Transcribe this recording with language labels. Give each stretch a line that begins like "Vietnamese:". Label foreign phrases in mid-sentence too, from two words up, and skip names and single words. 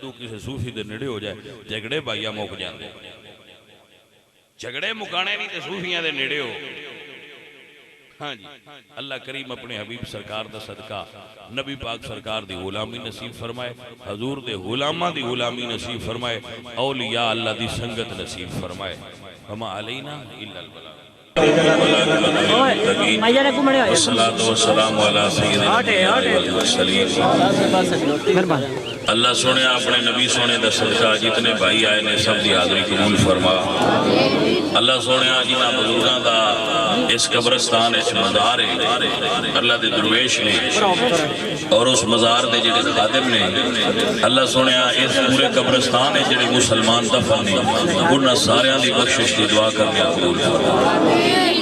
Punjabi: ਜਦੂੰ ਕਿਸੀ ਸੂਫ਼ੀ ਦੇ ਨੇੜੇ ਹੋ ਜਾਏ ਝਗੜੇ ਭਾਈਆ ਮੁੱਕ ਜਾਤੇ। ਝਗੜੇ ਮੁਕਾਣੇ ਨਹੀਂ ਤੋ ਸੂਫ਼ੀਆਂ ਦੇ ਨੇੜੇ ਹੋ। ਹਾਂ ਜੀ, ਅੱਲਾਹ ਕਰੀਮ ਅਪਣੇ ਹਬੀਬ ਸਰਕਾਰ ਦਾ ਸਦਕਾ ਨਬੀ ਪਾਕ ਸਰਕਾਰ ਦੀ ਗੁਲਾਮੀ ਨਸੀਬ ਫ਼ਰਮਾਏ, ਹਜ਼ੂਰ ਦੇ ਗੁਲਾਮਾਂ ਦੀ ਗੁਲਾਮੀ ਨਸੀਬ ਫ਼ਰਮਾਏ, ਔਲੀਆ ਅੱਲਾਹ ਦੀ ਸੰਗਤ ਨਸੀਬ ਫ਼ਰਮਾਏ।
Arabic: وما علينا إلا البلاغ.
Punjabi: ਅੱਲਾਹ ਸੋਹਣੇ ਅਪਣੇ ਨਬੀ ਸੋਹਣੇ ਦਾ ਸਦਕਾ ਜਿਤਨੇ ਭਾਈ ਆਏ ਨੇ ਸਭ ਦੀ ਹਾਜ਼ਰੀ ਕਬੂਲ ਫ਼ਰਮਾ। ਅੱਲਾਹ ਸੋਹਣੇ ਜਿਨ੍ਹਾਂ ਬਜ਼ੁਰਗਾਂ ਦਾ ਇਸ ਕਬਰਿਸਤਾਨ ਇਸ ਮਜ਼ਾਰ ਹੈ, ਅੱਲਾਹ ਦੇ ਦਰਵੇਸ਼ ਨੇ ਔਰ ਉਸ ਮਜ਼ਾਰ ਦੇ ਜਿਹੜੇ ਖ਼ਾਦਿਮ ਨੇ, ਅੱਲਾਹ ਸੋਹਣੇ ਇਸ ਪੂਰੇ ਕਬਰਿਸਤਾਨ ਹੈ ਜਿਹੜੇ ਮੁਸਲਮਾਨ ਦਫ਼ਨ ਨੇ ਉਨ੍ਹਾਂ ਸਾਰਿਆਂ ਦੀ ਬਖ਼ਸ਼ਿਸ਼ ਦੀ ਦੁਆ ਕਰਨੇ ਕਬੂਲ ਫ਼ਰਮਾ।